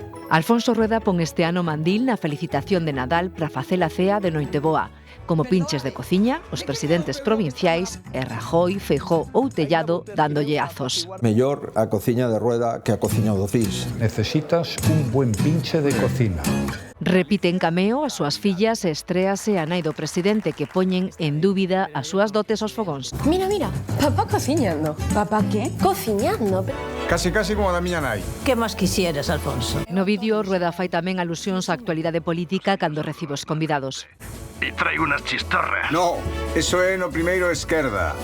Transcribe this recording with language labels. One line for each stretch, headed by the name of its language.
Galician: Alfonso Rueda pon este ano mandil na felicitación de Nadal para facer a cea de Noiteboa. Como pinches de cociña, os presidentes provinciais e Rajoy, Feijóo ou Tellado dándolle azos. Mellor a cociña de Rueda que a cociña do CIS.
Spanish: Necesitas un buen pinche de cocina.
Galician: Repite en cameo as súas fillas e estréase a nai do presidente que poñen en dúbida as súas dotes aos fogóns. Mira, papá cociñando.
Spanish: ¿Papá qué?
Galician: Cociñando. Casi como da miña nai.
Spanish: Que máis quisieras, Alfonso?
Galician: No vídeo, Rueda fai tamén alusións á actualidade política cando recibe os convidados.
Spanish: Y traigo unas chistorras.
Galician: No, eso é no primeiro esquerda.